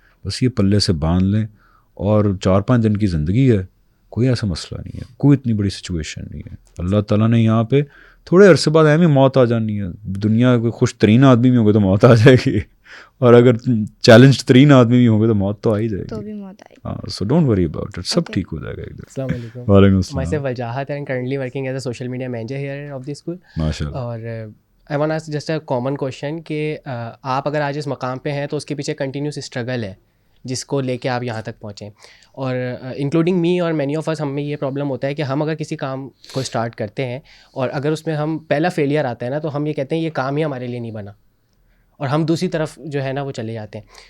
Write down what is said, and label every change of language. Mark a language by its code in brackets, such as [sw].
[ur] بس یہ پلے سے باندھ لیں, اور 4-5 دن کی زندگی ہے, کوئی ایسا مسئلہ نہیں ہے, کوئی اتنی بڑی سچویشن نہیں ہے. اللہ تعالیٰ نے یہاں پہ تھوڑے عرصے بعد اہم موت آ جانی ہے. دنیا کے خوش ترین آدمی بھی ہوں گے تو موت آ جائے گی, اور اگر چیلنج ترین آدمی بھی ہوں گے تو موت تو آ ہی جائے تو گی. بھی موت آئی. ہاں, so don't worry about it, سب ٹھیک ہو جائے گا ایک دن. السلام علیکم. وعلیکم [en] Myself [ur] السلام. [en] Waljahat and currently working as a social media manager here of the school. [ur] ماشاء اللہ. اور [en] I want to ask just a common question [ur] کہ آپ اگر آج اس مقام پہ ہیں تو اس کے پیچھے کنٹینیوس اسٹرگل ہے جس کو لے کے آپ یہاں تک پہنچیں. اور [en] including me [ur] اور [en] many of us, [ur] ہم میں یہ پرابلم ہوتا ہے کہ ہم اگر کسی کام کو اسٹارٹ کرتے ہیں اور اگر اس میں ہم پہلا فیلئر آتا ہے نا تو ہم یہ کہتے ہیں یہ کام ہی ہمارے لیے نہیں بنا, اور ہم دوسری طرف جو ہے نا وہ چلے جاتے ہیں.